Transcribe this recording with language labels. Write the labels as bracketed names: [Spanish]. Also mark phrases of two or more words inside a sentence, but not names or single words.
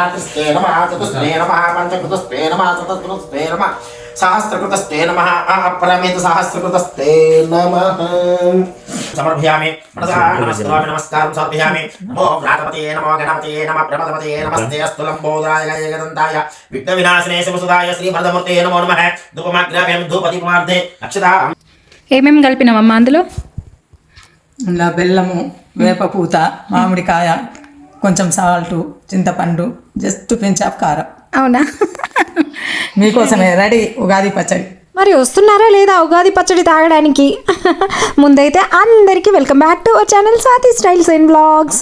[Sanskrit] कृष्णे नमः चतुष्णे नमः पञ्चकृतस्ते नमः शतकृतस्ते नमः सहस्रकृतस्ते नमः अपरमित सहस्रकृतस्ते नमः समर्पयामि मनसा नमस्कारामि नमस्कारं समर्पयामि नमो व्रातपतये नमो गणपतये नमः प्रमदपतये नमस्ते अस्तु लम्बोदराय गजदन्ताय विघ्नविनाशिने शिवसुधाय श्रीवरदमूर्तये नमो नमः धूपमाग्राभ्यां धूपदीपमार्थे अक्षता [Telugu] ఏమేమి కలిపినావమ్మా అందులో? ఇలా బెల్లము, వేపపూత, మామిడికాయ, కొంచెం సాల్టు, చింతపండు, [English] just pinch of [Telugu] కారం. అవునా? మీకోసమే రెడీ ఉగాది పచ్చడి. మరి వస్తున్నారా లేదా ఉగాది పచ్చడి తాగడానికి? ముందైతే అందరికీ [English] welcome back to our channel [Telugu] స్వాతి స్టైల్స్ అండ్ బ్లాగ్స్.